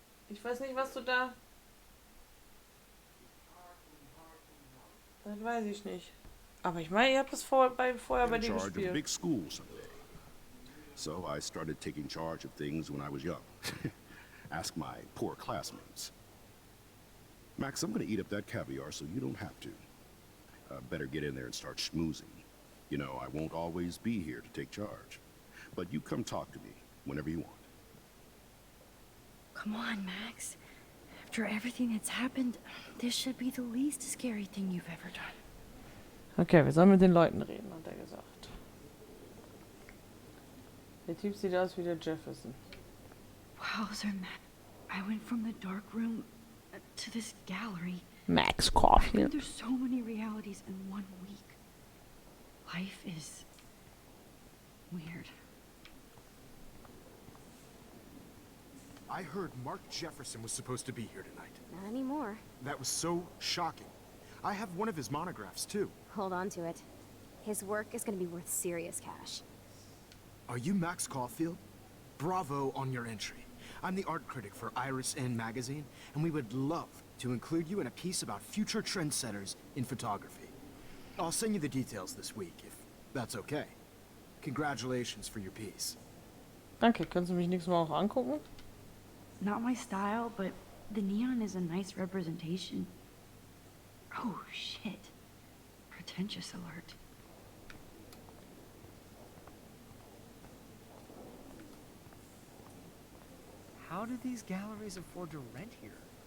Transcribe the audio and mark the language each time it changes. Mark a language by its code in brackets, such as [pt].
[de] Ich weiß nicht, was du da... Das weiß ich nicht. Aber ich meine, ihr habt das vorher bei In dir [en] charge of a [de] gespielt. [en] big school someday. So I started taking charge of things when I was young. Ask my poor classmates. Max, I'm gonna eat up that caviar so you don't have to. Better get in there and start schmoozing. You know, I won't always be here to take charge. But you come talk to me whenever you want. Come on, Max. After everything that's happened, this should be the least scary thing you've ever done. [de] Okay, wir sollen mit den Leuten reden, hat er gesagt. Der Typ sieht aus wie der Jefferson. [en] Wowzer, Max. I went from the dark room to this gallery. Max I Caulfield. think there's so many realities in 1 week. Life is weird. I heard Mark Jefferson was supposed to be here tonight. Not anymore. That was so shocking. I have one of his monographs, too. Hold on to it. His work is gonna be worth serious cash. Are you Max Caulfield? Bravo on your entry. I'm the art critic for Iris N magazine, and we would love to include you in a piece about future trendsetters in photography. I'll send you the details this week, if that's okay. Congratulations for your piece. [de] Danke, kannst du mich nächstes Mal auch angucken? [en] Not my style, but the neon is a nice representation. Oh, shit. Pretentious alert. How do these galleries afford to rent here?